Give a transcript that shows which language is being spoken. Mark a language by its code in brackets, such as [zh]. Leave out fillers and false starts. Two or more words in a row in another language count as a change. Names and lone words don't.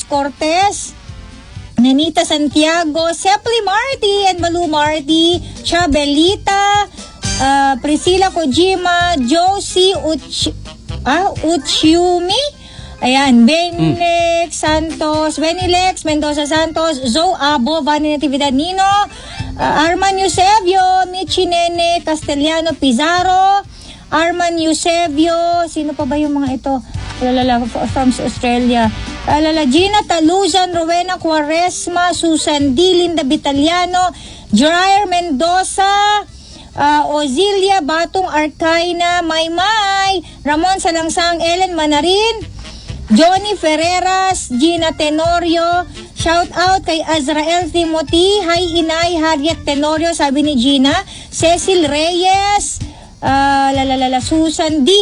[tl] Cortez, Nenita Santiago, Sepli Marty and Malu Marty, Chabelita, Priscilla Kojima, Josie Uchumi, ayan, Benlex Santos, Benilex Mendoza Santos, Zoe Abo, Vani Natividad Nino, Arman Eusebio, Michi Nene Castellano Pizarro, Arman Eusebio, sino pa ba yung mga ito? [en] From Australia. [tl] Gina Taluzan, Rowena Quaresma, Susan D. Linda Vitaliano, Jair Mendoza, Ozilia Batong Arcaina, Maymay, Ramon Salangsang, Ellen Manarin, Johnny Ferreras, Gina Tenorio, [en] shout out [tl] kay Azrael Timothy, hi Inay Harriet Tenorio, sabi ni Gina, Cecil Reyes, Susan D.